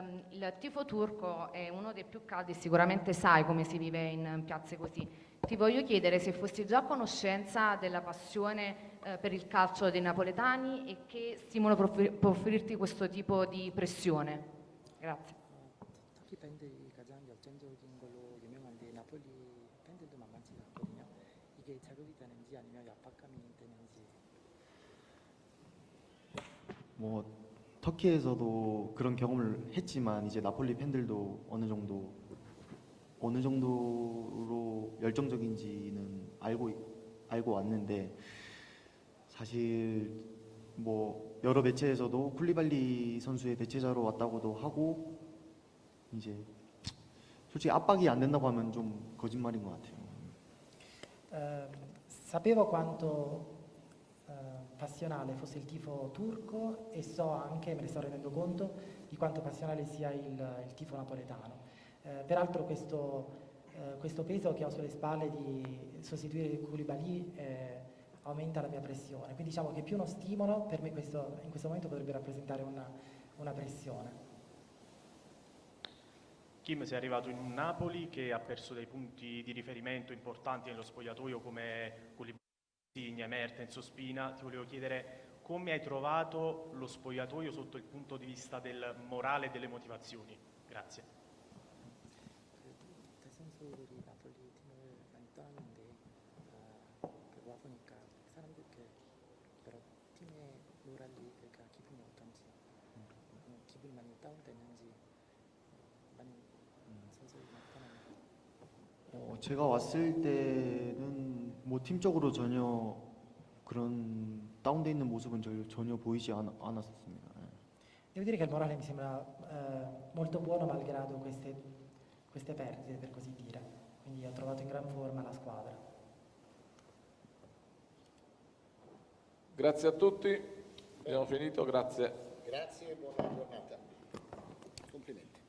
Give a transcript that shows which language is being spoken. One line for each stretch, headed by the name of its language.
Italian: Il tifo turco è uno dei più caldi, sicuramente sai come si vive in piazze così. Ti voglio chiedere se fossi già a conoscenza della passione per il calcio dei napoletani e che stimolo può offrirti questo tipo di pressione. Grazie.
Korean: 터키 팬들이 가장 역전적인 걸로 유명한데 나폴리 팬들도 만만치가 않거든요. 이게 자극이 되는지 아니면 압박감이 되는지. 뭐 터키에서도 그런 경험을 했지만 이제 나폴리 팬들도 어느 정도로 열정적인지는 알고 왔는데 사실 뭐 여러 매체에서도 쿨리발리 선수의 대체자로 왔다고도 하고 이제 솔직히 압박이 안 된다고 하면 좀 거짓말인 것 같아요.
Italian: Sapevo quanto passionale fosse il tifo turco e so anche, me ne sto rendendo conto, di quanto passionale sia il tifo napoletano. Peraltro questo peso che ho sulle spalle di sostituire Koulibaly aumenta la mia pressione, quindi diciamo che più uno stimolo per me in questo momento potrebbe rappresentare una pressione. Kim, sei arrivato in un Napoli che ha perso dei punti di riferimento importanti nello spogliatoio come Koulibaly, Mertens, Ospina. Ti volevo chiedere come hai trovato lo spogliatoio sotto il punto di vista del morale e delle motivazioni. Grazie.
Korean: 대선수들이 나폴리 팀을 많이 떠났는데 와 보니까 사람들께 여러 팀의 모랄이 그러니까 기분이 어떤지 기분이 많이 다운됐는지 많이 선수들이 나타나는. 제가 왔을 때는 뭐 팀적으로 전혀 그런 다운돼 있는 모습은 전혀 보이지 않았습니다.
Italian: Devo dire che il morale mi sembra molto buono malgrado queste perdite, per così dire. Quindi ho trovato in gran forma la squadra. Grazie a tutti, abbiamo finito, grazie. Grazie e buona giornata. Complimenti.